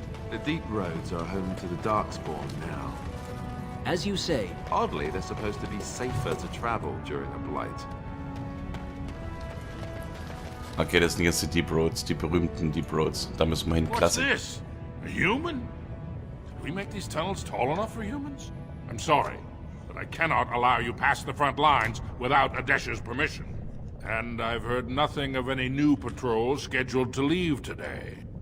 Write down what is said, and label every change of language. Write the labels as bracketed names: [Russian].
[English] The deep roads are home to the Darkspawn now. As you say. Oddly, they're supposed to be safer to travel during a blight. [German] Okay, das sind jetzt die Deep Roads, die berühmten Deep Roads. Da müssen wir hin. [English] What's this? A human? Did we make these tunnels tall enough for humans? I'm sorry, but I cannot allow you past the front lines without Adesh's permission. And I've heard nothing of any new patrols scheduled to leave today.